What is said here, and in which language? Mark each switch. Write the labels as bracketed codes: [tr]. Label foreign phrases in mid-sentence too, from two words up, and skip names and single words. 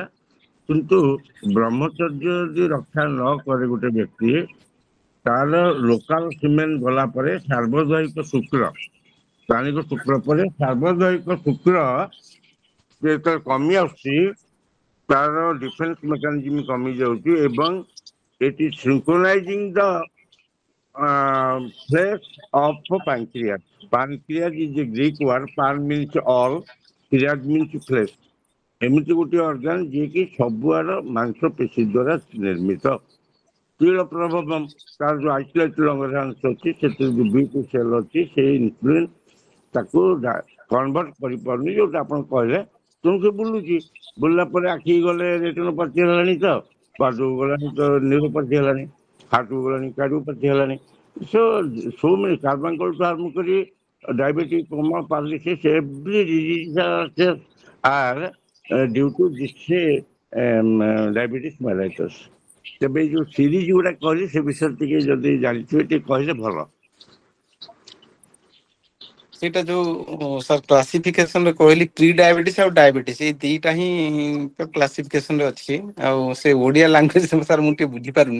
[or] କିନ୍ତୁ ବ୍ରହ୍ମଚର୍ଯ୍ୟ ଯଦି ରକ୍ଷା ନ କରେ ଗୋଟେ ବ୍ୟକ୍ତି, ତାର [en] local semen [or] ଗଲା ପରେ ସାର୍ବଜୟିକ ଶୁକ୍ର, ପ୍ରାଣୀକ ଶୁକ୍ର ପରେ ସାର୍ବଜୟିକ ଶୁକ୍ର ଯେତେବେଳେ କମି ଆସୁଛି, ତାର [en] defence mechanism [or] କମି ଯାଉଛି, ଏବଂ [en] it is synchronizing the place of pancreas. Pancreas is a Greek word. Pan means all, creas means flesh. [or] ଏମିତି ଗୋଟିଏ ଅର୍ଗାନ ଯିଏକି ସବୁଆଡ ମାଂସ ପେଶୀ ଦ୍ୱାରା ନିର୍ମିତ। ତିଳ ପ୍ରଭାବମ୍ ତାର ଯୋଉ ଆଇସୋଲେଟେଡ୍ ଅଙ୍ଗାଂଶ ଅଛି ସେଥିରେ ଯୋଉ B2 ସେଲ୍ ଅଛି ସେଇ ଇନ୍ସୁଲିନ ତାକୁ କନଭର୍ଟ କରିପାରୁନି, ଯୋଉଟା ଆପଣ କହିଲେ। ତେଣୁ ସେ ବୁଲୁଛି, ବୁଲିଲା ପରେ ଆଖିକି ଗଲେ ରେଟିନୋପାଥି ହେଲାଣି, ତ ପାଦକୁ ଗଲାଣି ତ ନ୍ୟୁରୋପାଥି ହେଲାଣି, ହାର୍ଟକୁ ଗଲାଣି କାର୍ଡିଓପାଥି ହେଲାଣି। [en] So many carbuncle [or] ଠୁ ଆରମ୍ଭ କରି [en] diabetic, coma, paralysis, every diseases are due to this diabetes mellitus. [or] ତେବେ ଏଇ ଯୋଉ ସିରିଜ ଗୁଡା କହିଲି ସେ ବିଷୟରେ ଟିକେ ଯଦି ଜାଣିଥିବେ ଟିକେ କହିଲେ ଭଲ। ସେଇଟା ଯୋଉ ସାର୍ କ୍ଲାସିଫିକେସନ ରେ କହିଲି [en] pre diabetes [or] ଆଉ ଡାଇବେଟିସ୍ ଏଇ ଦିଟା ହିଁ କ୍ଲାସିଫିକେସନ ରେ ଅଛି। ଆଉ ସେ ଓଡିଆ ଲାଙ୍ଗୁଏଜ ସାର୍ ମୁଁ ଟିକେ ବୁଝିପାରୁନି।